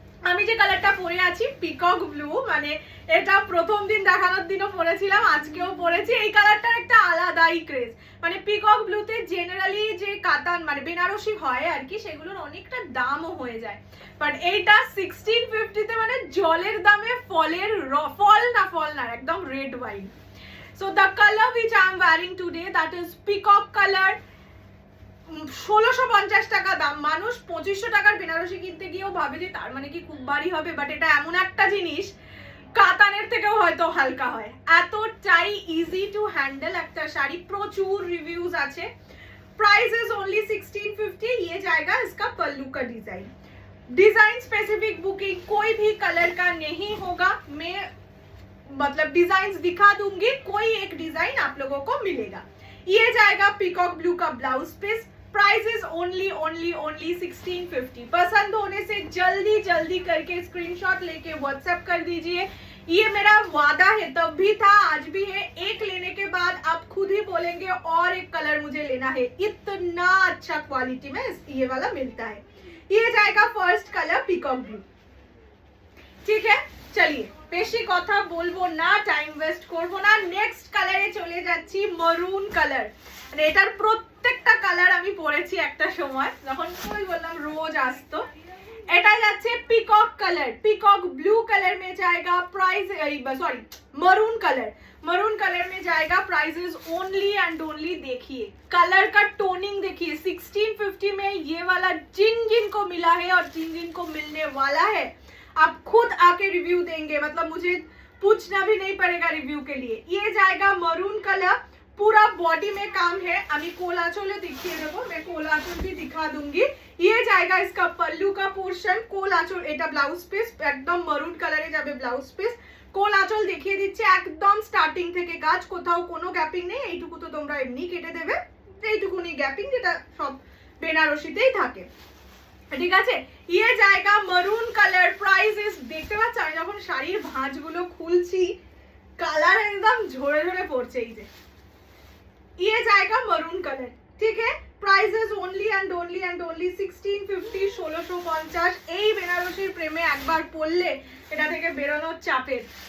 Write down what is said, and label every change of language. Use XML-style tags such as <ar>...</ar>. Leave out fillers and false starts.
<bn>আমি যে কালারটা পরে আছি পিকক ব্লু, মানে এটা প্রথম দিন দেখানোর দিনও পরেছিলাম, আজকেও পরেছি। এই কালারটার একটা আলাদাই ক্রেজ। মানে পিকক ব্লুতে জেনারেলি যে কাতান মানে বেনারসি হয় আর কি, সেগুলোর অনেকটা দামও হয়ে যায়, বাট এইটা 1650-তে মানে জলের দামে ফল না একদম red wine.</bn> <en>So the color which I am wearing today, that is peacock color.</en> <bn>1650 টাকা দাম। মানুষ 2500 টাকার বেনারসি কিনতে গিয়েও ভাবে যে তার মানে কি খুব ভারী হবে, বাট এটা এমন একটা জিনিস কাতানের থেকেও হয়তো হালকা হয়। এতটাই ইজি টু হ্যান্ডেল একটা শাড়ি। প্রচুর রিভিউজ আছে।</bn> <en>Price is only 1650।</en> <hi>ये जाएगा इसका पल्लू का डिजाइन। डिजाइन स्पेसिफिक बुकिंग कोई भी कलर का नहीं होगा। मैं मतलब डिजाइन दिखा दूंगी, कोई एक डिजाइन आप लोगों को मिलेगा। ये जाएगा पीकॉक ब्लू का blouse piece.</hi> <en>Price is only 1650।</en> <hi>पसंद होने से जल्दी करके स्क्रीनशॉट लेके व्हाट्सएप कर दीजिए। ये मेरा वादा है, तब भी था आज भी है। एक लेने के बाद आप खुद ही बोलेंगे और एक कलर मुझे लेना है। इतना अच्छा क्वालिटी में ये वाला मिलता है। ये जाएगा फर्स्ट कलर पीकॉक ब्लू। ठीक है, चलिए</hi> <bn>বেশি কথা বলবো না, টাইম ওয়েস্ট করবো না। নেক্সট কালারে চলে যাচ্ছি, মরুন কালার। মানে এটার প্রত্যেকটা কালার আমি পরেছি একটা সময়, যখন ওই বললাম রোজ আসতো। এটা যাচ্ছে peacock colour.</bn> <hi>Peacock blue colour में जाएगा। प्राइस सॉरी मरून कलर में जाएगा।</hi> <en>price is only and only,</en> <hi>देखिए कलर का टोनिंग देखिए। 1650 में ये वाला जिन को मिला है और जिन को मिलने वाला है, आप खुद आके रिव्यू देंगे, मतलब मुझे पूछना भी नहीं पड़ेगा रिव्यू के लिए। ये जाएगा मरून कलर। पूरा बॉडी में काम है। अभी कोलाचल दिखिए देबो, मैं कोलाचल भी दिखा दूंगी। ये जाएगा इसका पल्लू का पोर्शन।</hi> <bn>कोलाचल এটা ব্লাউজ পিস, একদম মরুন কালারে যাবে ব্লাউজ পিস। কোলাচল দেখিয়ে দিচ্ছে একদম স্টার্টিং থেকে কাজ, কোথাও কোনো গ্যাপিং নেই। এইটুকু তো তোমরা এমনি কেটে দেবে, এইটুকুনি গ্যাপিং যেটা সব বেনারসিতেই থাকে, ঠিক আছে?</bn> <hi>ये जाएगा मरून कलर।</hi> <bn>प्राइस इज, দেখতে পাচ্ছ আমি যখন শাড়ির ভাঁজগুলো খুলছি কালার একদম ঝরে ঝরে পড়ছে। এই যে</bn> <hi>ये जाएगा मरून कलर, ठीक है?</hi> <en>Price is only and only 1650।</en> <bn>1650 এই বেনারসির প্রেমে একবার পড়লে এটা থেকে বেরোনোর চাপের।</bn>